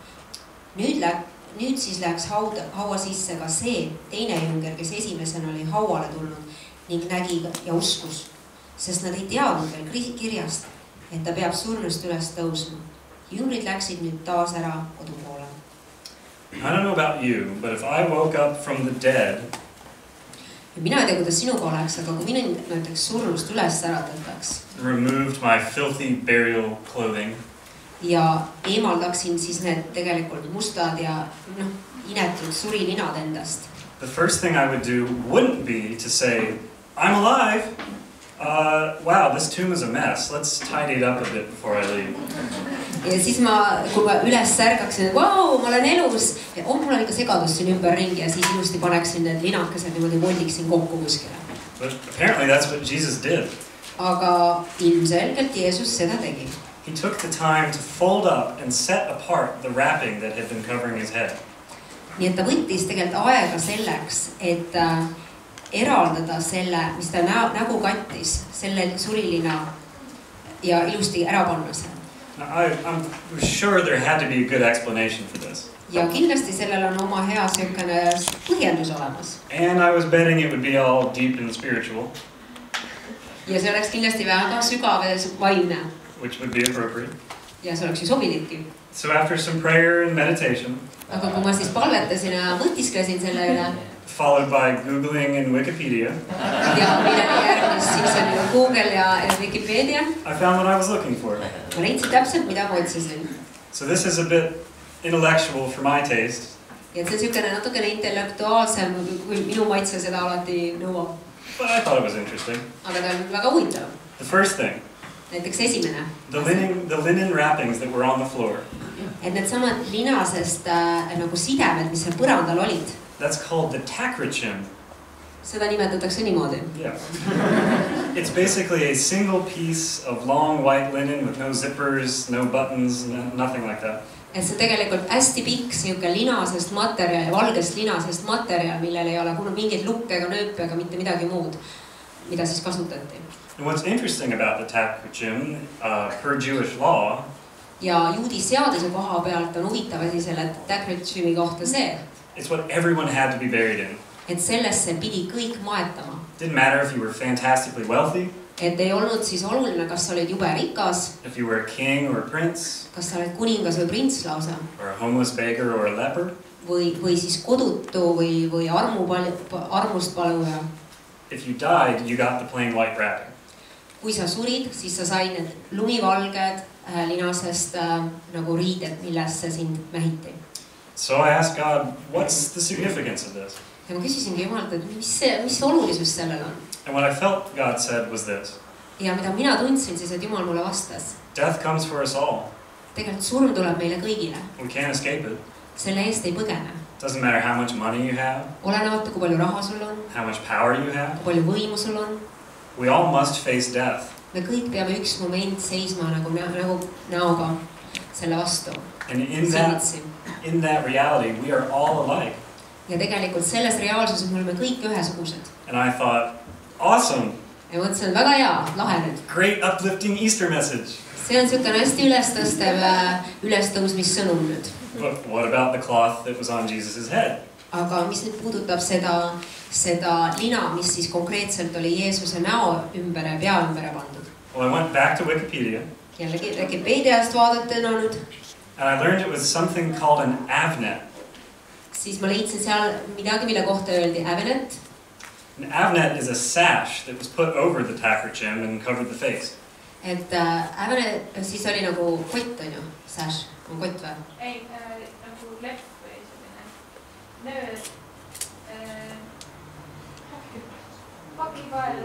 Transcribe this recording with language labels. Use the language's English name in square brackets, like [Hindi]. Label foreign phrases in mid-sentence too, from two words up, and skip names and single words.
[Estonian] Nüüd siis läks haua sisse ka see teine jünger, kes esimesena oli hauale tulnud ning nägi ja uskus, sest nad ei teadnud veel kirjast, et ta peab surnust üles tõusma. Jüngrid läksid nüüd taas ära kodupoole. [English] I don't know about you, but if I woke up from the dead, [Estonian] mina ei tea, kuidas sinuga oleks, aga kui mina näiteks surnust üles äratataks, [English] removed my filthy burial clothing, [Estonian] ja eemaldaksin siis need tegelikult mustad ja inetud surilinad endast. [English] The first thing I would do wouldn't be to say, I'm alive. Wow, this tomb is a mess. Let's tidy it up a bit before I leave. [Estonian] Ja siis kui ma üles särgaksin, et wow, ma olen elus, ja mul on ikka segadus siin ümber ringi ja siis ilusti paneksin need linakesed niimoodi voldiksin kokku kuskile. [English] But apparently that's what Jesus did. [Estonian] Aga ilmselgelt Jeesus seda tegi. [English] He took the time to fold up and set apart the wrapping that had been covering his head. [Estonian] Nii et ta võttis tegelikult aega selleks, et eraldada selle, mis ta nägu kattis, selle surilina ja ilusti ära panna seal. [English] I'm sure there had to be a good explanation for this. [Estonian] Ja kindlasti sellel on oma hea selline põhjendus olemas. [English] And I was betting it would be all deep and spiritual. [Estonian] Ja see oleks kindlasti väga sügav ja vaimne. [English] Which would be appropriate. [Estonian] Ja see oleks ju sobilikki. [English] So after some prayer and meditation, [Estonian] aga kui ma siis palvetasin ja mõtisklesin selle üle, [English] followed by Googling and Wikipedia, [Estonian] ja milleni järgnes siis on ju Google ja Wikipedia, [English] I found what I was looking for. [Estonian] Ma leidsin täpselt, mida ma otsisin. [English] So this is a bit intellectual for my taste. [Estonian] Ja see on niisugune natukene intellektuaalsem, kui minu maitse seda alati nõuab. [English] But I thought it was interesting. [Estonian] Aga ta on väga huvitav. [English] The first thing. [Estonian] Näiteks esimene. [English] The linen wrappings that were on the floor. [Estonian] Et need samad linasest nagu sidemed, mis seal põrandal olid. [English] That's called the tacrochim. [Estonian] Seda nimetatakse niimoodi. [English] Yeah. It's basically a single piece of long white linen with no zippers, no buttons, nothing like that. [Estonian] Et see tegelikult hästi pikk siuke linasest materjal, valgest linasest materjal, millel ei ole mingeid lukke ega nööpe ega mitte midagi muud, mida siis kasutati. [English] And what's interesting about the tacrochim, per Jewish law, [Estonian] ja juudi seaduse koha pealt on huvitav asi selle tacrochimi kohta see, [English] it's what everyone had to be buried in. [Estonian] Et sellesse pidi kõik maetama. [English] Didn't matter if you were fantastically wealthy. [Estonian] Et ei olnud siis oluline, kas sa olid jube rikas. [English] If you were a king or a prince. [Estonian] Kas sa oled kuningas või prints lausa. [English] Or a homeless beggar or a leper. [Estonian] või siis kodutu või armust paluja. [English] If you died, you got the plain white wrapping. [Estonian] Kui sa surid, siis sa said need lumivalged linasest nagu riided, millesse sind mähiti. [English] So I asked God, what's the significance of this? [Estonian] Ja ma küsisingi Jumalalt, et mis olulisus sellel on? [English] And what I felt God said was this. [Estonian] Ja mida mina tundsin siis, et Jumal mulle vastas. [English] Death comes for us all. [Estonian] Tegelikult surm tuleb meile kõigile. [English] We can't escape it. [Estonian] Selle eest ei põgene. [English] Doesn't matter how much money you have. [Estonian] Olenevalt, kui palju raha sul on. [English] How much power you have. [Estonian] Kui palju võimu sul on. [English] We all must face death. [Estonian] Me kõik peame üks moment seisma nagu näoga selle vastu. [English] And in that reality, we are all alike. [Estonian] Ja tegelikult selles reaalsuses me oleme kõik ühesugused. [English] And I thought, awesome. [Estonian] Ja mõtlesin, väga hea, lahe nüüd. [English] Great uplifting Easter message. [Estonian] See on niisugune hästi ülestõusmissõnum nüüd. [English] But what about the cloth that was on Jesus' head? [Estonian] Aga mis nüüd puudutab seda lina, mis siis konkreetselt oli Jeesuse näo ümber, pea ümber pandud? [English] Well, I went back to Wikipedia. [Estonian] Jällegi Wikipediast vaadatena nüüd. [English] And I learned it was something called an avnet. [Estonian] Siis ma leidsin seal midagi, mille kohta öeldi avnet. [English] An avnet is a sash that was put over the tackerchim and covered the face. [Estonian] Et avnet siis oli nagu kott, on ju? Sash, on kott või? Ei, nagu lepp või selline nööd, pakipael.